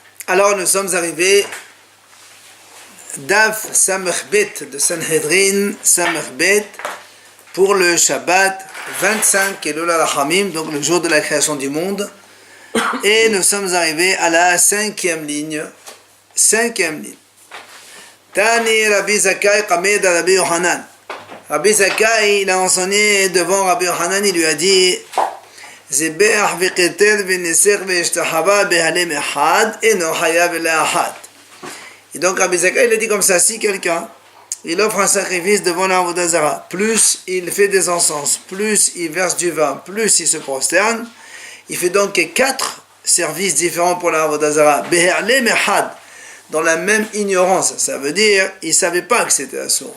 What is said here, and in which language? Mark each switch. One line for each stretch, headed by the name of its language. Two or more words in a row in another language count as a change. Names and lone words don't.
French: Alors nous sommes arrivés
Hebrew: דף ס"ב
French: de Sanhedrin, Samechbet pour le Shabbat 25
Hebrew: אלול הרחמים,
French: donc le jour de la création du monde. Et nous sommes arrivés à la cinquième ligne.
Aramaic: תני רבי זכאי קמיה דרבי יוחנן.
French: Rabbi Zakkai, il a enseigné devant Rabbi Yohanan, il lui a dit
Hebrew: זיבח וקיטר וניסך והשתחוה בהעלם אחד אינו חייב אלא אחת.
French: Et donc Rabbi Zakkai, il a dit comme ça, si quelqu'un il offre un sacrifice devant l'
Hebrew: עבודה זרה,
French: plus il fait des encens, plus il verse du vin, plus il se prosterne, il fait donc 4 services différents pour l'
Hebrew: עבודה זרה. בהעלם אחד,
French: dans la même ignorance, ça veut dire il ne savait pas que c'était assourd.